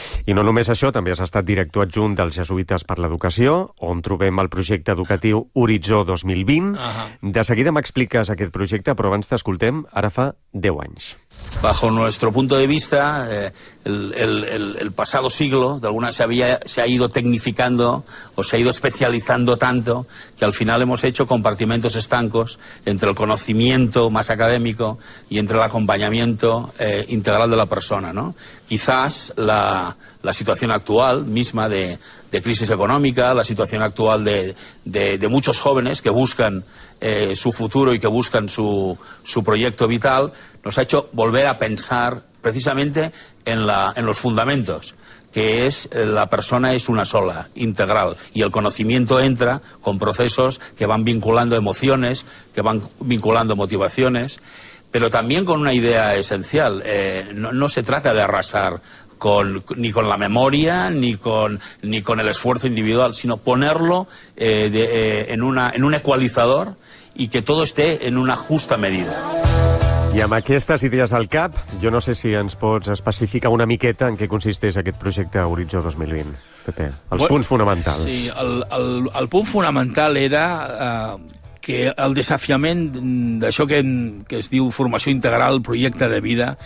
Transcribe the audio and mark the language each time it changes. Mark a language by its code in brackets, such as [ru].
[ca] I no només això, també has estat director adjunt dels Jesuïtes per l'Educació, on trobem el projecte educatiu Horitzó 2020. De seguida m'expliques aquest projecte, però abans t'escoltem, ara fa 10 anys. [es] Bajo nuestro punto de vista, el pasado siglo, de alguna manera, se ha ido tecnificando o se ha ido especializando tanto que al final hemos hecho compartimentos estancos entre el conocimiento más académico y entre el acompañamiento integral de la persona, ¿no? Quizás la situación actual misma de crisis económica, la situación actual de muchos jóvenes que buscan su futuro y que buscan su proyecto vital, nos ha hecho volver a pensar precisamente en los fundamentos, que es la persona es una sola, integral, y el conocimiento entra con procesos que van vinculando emociones, que van vinculando motivaciones, pero también con una idea esencial. No se trata de arrasar ni con la memoria ni con el esfuerzo individual, sino ponerlo en un ecualizador y que todo esté en una justa medida. [ca] I amb aquestes idees al cap, jo no sé si ens pots especificar una miqueta en què consisteix aquest projecte Horitzó 2020, Pepe. Punts fonamentals. Sí, el punt fonamental era que el desafiament d'això que es diu formació integral, projecte de vida,